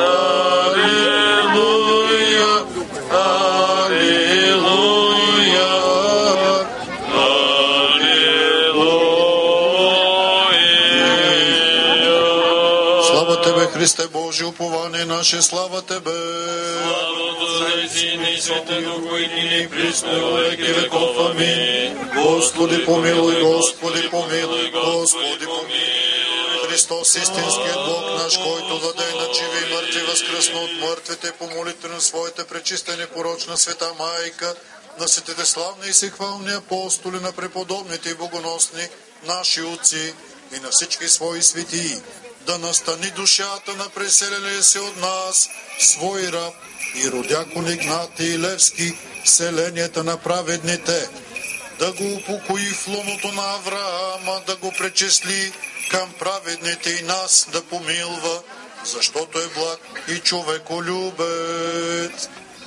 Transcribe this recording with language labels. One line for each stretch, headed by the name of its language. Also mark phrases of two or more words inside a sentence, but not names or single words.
Church Slavic: Аллилуйя, аллилуйя, аллилуйя. Слава Тебе, Христе Божи, упование наше, слава Тебе. Син и Святый Дух, и ныне и присно и во веки веков. Аминь. Господи помилуй, Господи помилуй, Господи помилуй.
Bulgarian: Христос, истинският Бог наш, който владее над живи и мъртви, възкръсна от мъртвите, по молитва на своята пречистена и порочна света майка, на светите славни и всехвални апостоли, на преподобните и богоносни наши отци и на всички свои светии, да настани душата на преселения се от нас, свой раб Иродиакон Игнатий Левски, селенията на праведните, да го упокои в лоното на Авраама, да го пречисли към праведните и нас да помилва, защото е благ и човеколюбец.